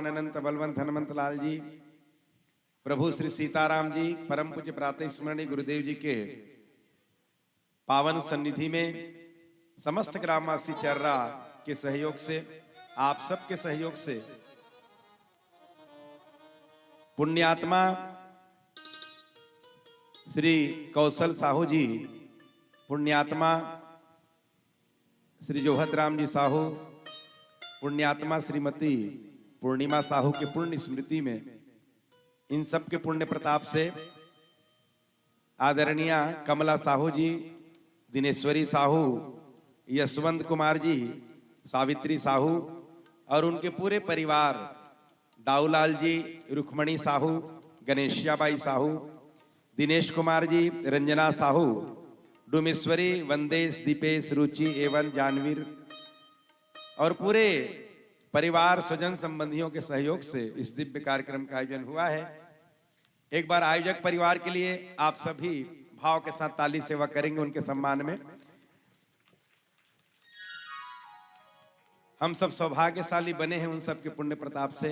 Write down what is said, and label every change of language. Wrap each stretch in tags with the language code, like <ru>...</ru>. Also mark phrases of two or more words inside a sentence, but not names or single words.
<hi>अनंत बलवंत हनुमंत लाल जी, प्रभु श्री सीताराम जी, परम पूज्य प्रातः स्मरणीय गुरुदेव जी के पावन सन्निधि में समस्त ग्रामवासी चर्रा के सहयोग से, आप सबके सहयोग से, पुण्यात्मा श्री कौशल साहू जी, पुण्यात्मा श्री जोहत राम जी साहू, पुण्यात्मा श्रीमती पूर्णिमा साहू के पुण्य स्मृति में, इन सब के पुण्य प्रताप से आदरणीय कमला साहू जी, दिनेश्वरी साहू, यशवंत कुमार जी, सावित्री साहू और उनके पूरे परिवार, दाऊलाल जी, रुक्मणी साहू, गणेशियाबाई साहू, दिनेश कुमार जी, रंजना साहू, डुमेश्वरी, वंदेश, दीपेश, रुचि एवं जानवीर और पूरे परिवार स्वजन संबंधियों के सहयोग से इस दिव्य कार्यक्रम का आयोजन हुआ है। एक बार आयोजक परिवार के लिए आप सभी भाव के साथ ताली सेवा करेंगे उनके सम्मान में। हम सब सौभाग्यशाली बने हैं उन सब के पुण्य प्रताप से।</hi>